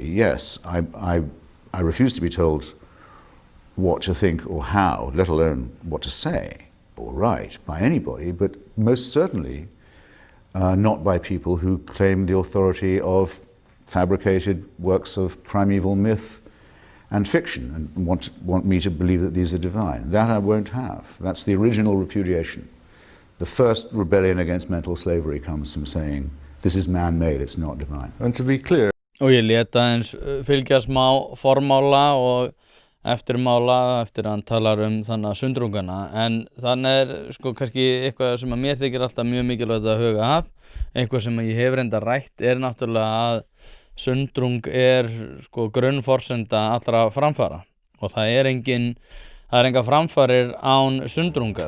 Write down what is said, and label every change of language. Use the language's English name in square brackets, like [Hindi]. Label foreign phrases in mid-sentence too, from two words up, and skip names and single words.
[English] Yes, I refuse to be told what to think or how, let alone what to say or write by anybody, but most certainly not by people who claim the authority of fabricated works of primeval myth and fiction and want me to believe that these are divine. That I won't have. That's the original repudiation. The first rebellion against mental slavery comes from saying, this is man-made, it's not divine. And to be clear, [Icelandic] Og ég leta eins fylgja smá formála og eftirmála eftir að hann talar þannig að sundrungana, en þannig sko kannski eitthvað sem að mér þykir alltaf mjög mikilvægt að huga að, eitthvað sem ég hef reynda rætt náttúrulega að sundrung sko grunnforsenda allra framfara og það enga framfarir án sundrungar.